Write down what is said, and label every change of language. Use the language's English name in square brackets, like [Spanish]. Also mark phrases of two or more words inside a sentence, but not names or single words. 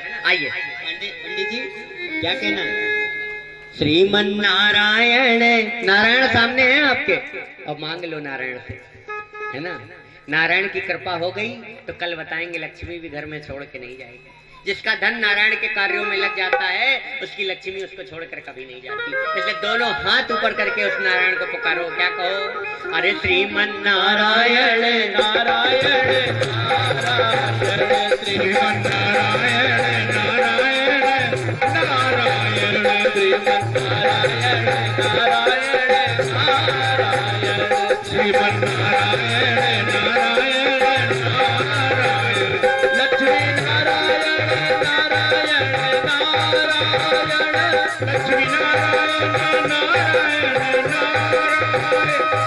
[Hindi] आइए पंडित जी क्या कहना है? श्रीमन नारायण, नारायण सामने है आपके, अब मांग लो नारायण से, है ना। नारायण की कृपा हो गई तो कल बताएंगे लक्ष्मी भी घर में छोड़ के नहीं जाएगी। जिसका धन नारायण के कार्यों में लग जाता है उसकी लक्ष्मी उसको छोड़कर कभी नहीं जाती। इसलिए दोनों हाथ ऊपर करके उस नारायण को पुकारो। क्या कहो? अरे श्रीमन नारायण नारायण नारायण, श्रीमन नारायण नारायण नारायण, श्रीमन नारायण नारायण नारायण, श्रीमन नारायण नारायण नारायण, लक्ष्मी नारायण नारायण नारायण, लक्ष्मी नारायण नारायण नारायण।